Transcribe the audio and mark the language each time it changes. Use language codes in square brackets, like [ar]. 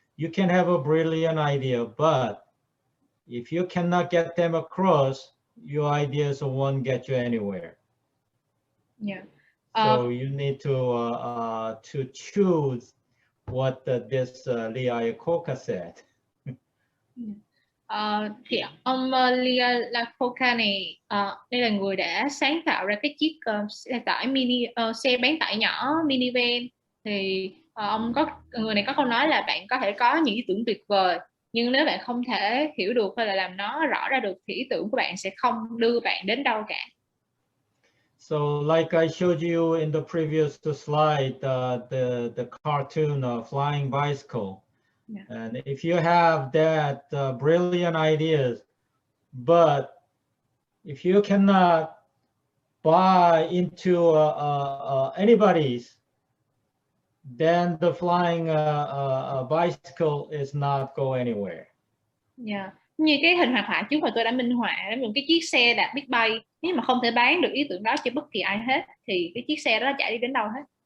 [en] You can have a brilliant idea, but if you cannot get them across, your ideas won't get you anywhere. Yeah. So you need to choose what this Lee Iacocca said. [vi] Thì ông Lee Iacocca này, đây là người đã sáng tạo ra cái chiếc xe tải xe bán tải nhỏ minivan. Thì người này có câu nói là bạn có thể có những ý tưởng tuyệt vời, nhưng nếu bạn không thể hiểu được hay là làm nó rõ ra được thì ý tưởng của bạn sẽ không đưa bạn đến đâu cả. [en] So like I showed you in the previous slide, the cartoon Flying Bicycle. Yeah. And if you have that brilliant ideas, but if you cannot buy into anybody's, then the flying bicycle is not go anywhere. Yeah. [vi] Như cái hình hoạt họa trước mà tôi đã minh họa, một cái chiếc xe đạp biết bay, nếu mà không thể bán được ý tưởng đó cho bất kỳ ai hết thì cái chiếc xe đó chả đi đến đâu hết.